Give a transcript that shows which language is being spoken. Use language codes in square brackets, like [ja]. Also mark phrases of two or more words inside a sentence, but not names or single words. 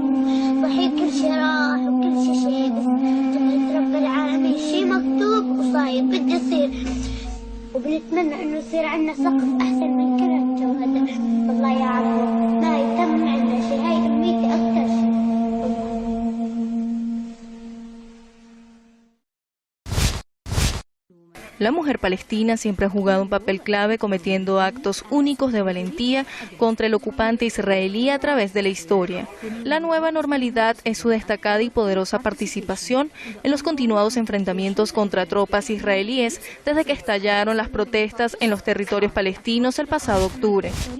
[ar] صحيح كل شيء راح وكل شيء بس قدرة رب العالمين شيء مكتوب وصاير بده يصير، وبنتمنى إنه يصير عنا سقف أحسن من كل هالجوادر. والله يا عمو ما يتم عنا شيء، هاي أمنيتي أكثر شيء. [es] La mujer palestina siempre ha jugado un papel clave cometiendo actos únicos de valentía contra el ocupante israelí a través de la historia. La nueva normalidad es su destacada y poderosa participación en los continuados enfrentamientos contra tropas israelíes desde que estallaron las protestas en los territorios palestinos el pasado octubre.